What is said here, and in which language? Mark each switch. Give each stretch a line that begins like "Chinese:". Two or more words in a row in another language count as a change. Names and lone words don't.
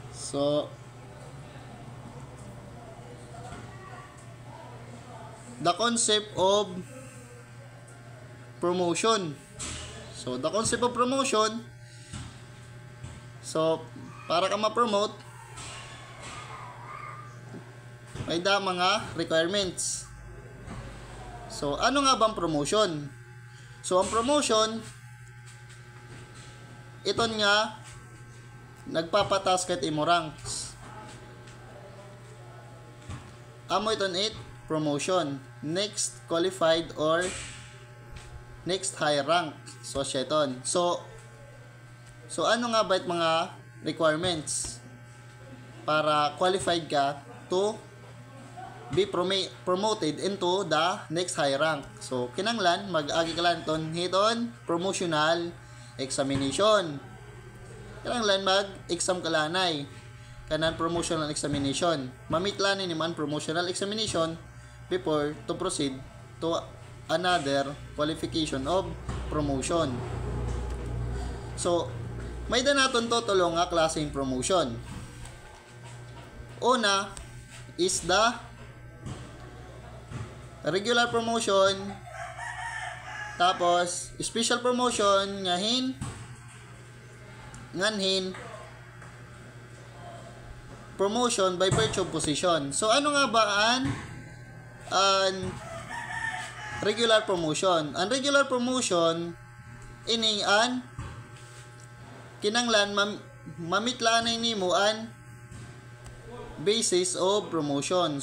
English: So the concept of promotion. So the concept of promotion, so
Waray: para ka ma-promote, may mga
English: requirements.
Waray: So ano nga bang promotion? So ang promotion, ito nga nagpapatas ket imo ranks. Amo iton it
English: promotion, next qualified or next higher rank.
Waray: So siya iton. So ano nga ba it mga requirements para qualified ka
English: to be promoted into the next higher rank?
Waray: So kinanglan mag-agi ka lang hiton
English: promotional examination.
Waray: Kinanglan mag-exam kalanay kanan
English: promotional examination.
Waray: Mamit lang ni man
English: promotional examination before to proceed to another qualification of promotion.
Waray: So may naton to tulong nga klaseng promotion.
English: Una is the regular promotion, tapos special promotion nganhin promotion by virtue of position.
Waray: So ano nga ba an
English: regular promotion?
Waray: Ang
English: regular promotion
Waray: ining an kinanglan mamitlanay nimo an
English: basis of promotion.